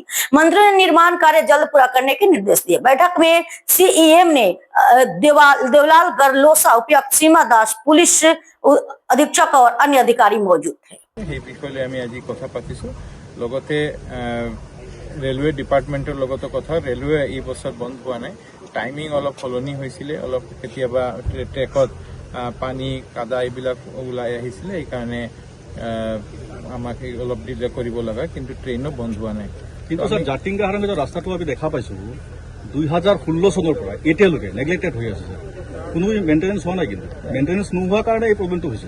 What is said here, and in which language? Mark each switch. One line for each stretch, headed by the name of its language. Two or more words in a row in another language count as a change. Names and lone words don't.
Hindi: मंत्री ने निर्माण कार्य जल्द पूरा करने के निर्देश दिए। बैठक में सीईएम ने देवलाल गरलोसा, उपायुक्त सीमा दास, पुलिस अधीक्षक और अन्य अधिकारी मौजूद थे।
Assamese: ৰেলৱে ডিপাৰ্টমেণ্টৰ লগত কথা ৰেলৱে এই বছর বন্ধ হোৱা নাই টাইমিং অলপ সলনি হৈছিলে অলপ কেতিয়াবা ট্ৰেকত পানী কাদা এইবিলাক ওলাই আহিছিলে এই কাৰণে আমাক অলপ ডিলে কৰিব লগা কিন্তু ট্ৰেইনো বন্ধ হোৱা নাই কিন্তু স্যার জাটিংগা হাৰঙ্গা ৰাস্তাটো আমি দেখা পাইছো 2016 চনৰ পৰা এতিয়ালৈকে নেগলেক্টেড হৈ আছে কোনো মেইনটেনেন্স হোৱা নাই কিন্তু মেইনটেনেন্স নোহোৱাৰ কাৰণে এই প্ৰবলেমটো হৈছে